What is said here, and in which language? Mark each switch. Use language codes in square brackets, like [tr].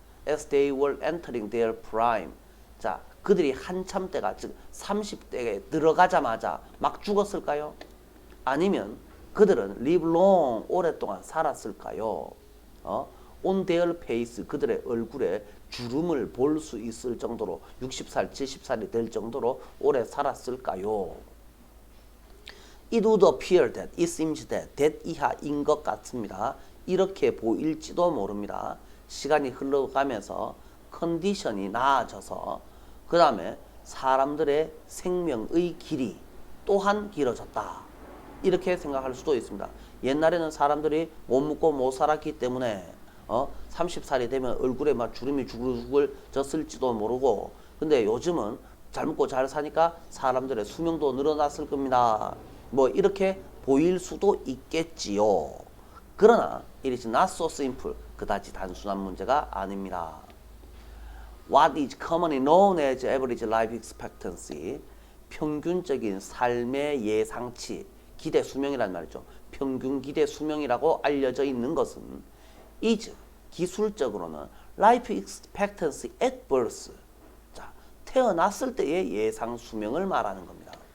[en] As they were entering their prime. [ko] 자, 그들이 한참 때가 즉 30대에 들어가자마자 막 죽었을까요? 아니면 그들은 [en] live long [ko] 오랫동안 살았을까요? [en] on their face [ko] 그들의 얼굴에 주름을 볼 수 있을 정도로 60살, 70살이 될 정도로 오래 살았을까요? [en] It would appear that, it seems that [ko] 이하인 것 같습니다. 이렇게 보일지도 모릅니다. 시간이 흘러가면서 컨디션이 나아져서 그 다음에 사람들의 생명의 길이 또한 길어졌다. 이렇게 생각할 수도 있습니다. 옛날에는 사람들이 못 먹고 못 살았기 때문에 30살이 되면 얼굴에 막 주름이 주글주글 졌을지도 모르고 근데 요즘은 잘 먹고 잘 사니까 사람들의 수명도 늘어났을 겁니다. 뭐 이렇게 보일 수도 있겠지요. 그러나 [en] it is not so simple. [ko] 그다지 단순한 문제가 아닙니다. [en] What is commonly known as average life expectancy? [ko] 평균적인 삶의 예상치, 기대 수명이란 말이죠. 평균 기대 수명이라고 알려져 있는 것은 is 기술적으로는 [en] life expectancy at birth. [ko] 자, 태어났을 때의 예상 수명을 말하는 겁니다.